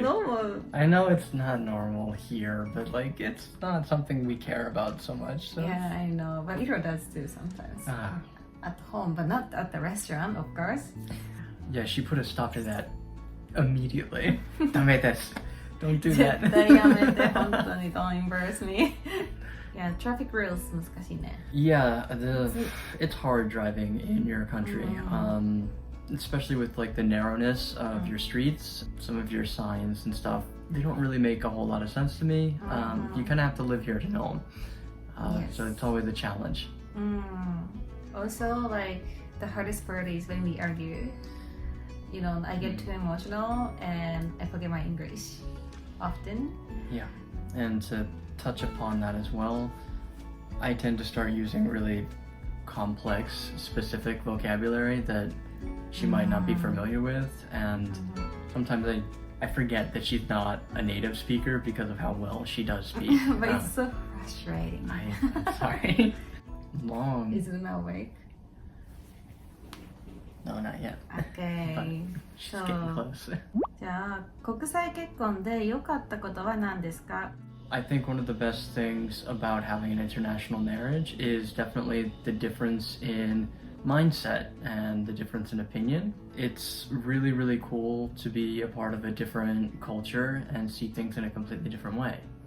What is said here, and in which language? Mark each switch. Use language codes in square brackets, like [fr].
[en] not normal. I know it's not normal here, but like it's not something we care about so much. So. Yeah, I know, but Iro does too sometimes. Ah. At home, but not at the restaurant, of course. Yeah, she put a stop to that immediately. [ja] ダメです. [en] Don't do that. [ja] 絶対やめて、本当に [en] don't embarrass me. Yeah, traffic rules [ja] 難しいね。 [en] Yeah, it's hard driving in your country, especially with like the narrowness of your streets, some of your signs and stuff. They don't really make a whole lot of sense to me. You kind of have to live here to know them. Yes. So it's always a challenge. Also, like the hardest part is when we argue. You know, I get too emotional and I forget my English often. Yeah, and to touch upon that as well, I tend to start using really complex, specific vocabulary that she might not be familiar with, and sometimes I forget that she's not a native speaker because of how well she does speak. But it's so frustrating. I'm sorry. Long. Is it not awake? No, not yet. Okay. She's getting close. [ja] じゃあ、国際結婚で良かったことは何ですか [en] I think one of the best things about having an international marriage is definitely the difference in mindset and the difference in opinion. It's really, really cool to be a part of a different culture and see things in a completely different way.